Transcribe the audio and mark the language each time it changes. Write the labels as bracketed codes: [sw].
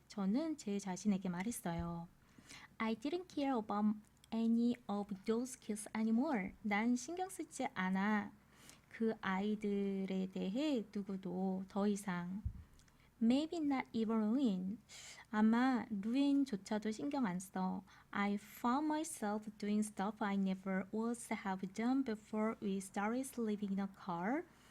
[ko] 저는 제 자신에게 말했어요. [en] I didn't care about any of those kids anymore. [ko] 난 신경 쓰지 않아. 그 아이들에 대해 누구도 더 이상. [en] Maybe not even Ruin. [ko] 아마 루인조차도 신경 안 써. [en] I found myself doing stuff I never would have done before we started living in a car.